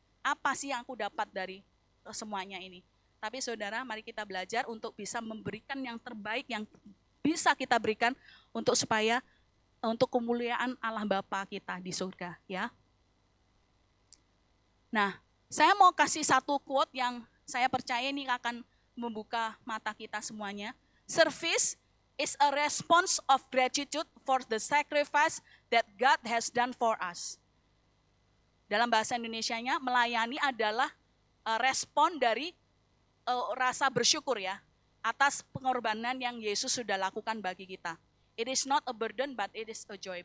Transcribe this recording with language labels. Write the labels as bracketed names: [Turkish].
[Indonesian] Apa sih yang aku dapat dari semuanya ini? Tapi saudara, mari kita belajar untuk bisa memberikan yang terbaik yang bisa kita berikan untuk kemuliaan Allah Bapa kita di surga, ya. Nah, saya mau kasih satu quote yang saya percaya ini akan membuka mata kita semuanya. [English] Service is a response of gratitude for the sacrifice that God has done for us. [Indonesian] Dalam bahasa Indonesianya, melayani adalah respon dari rasa bersyukur ya, atas pengorbanan yang Yesus sudah lakukan bagi kita. [English] It is not a burden, but it is a joy.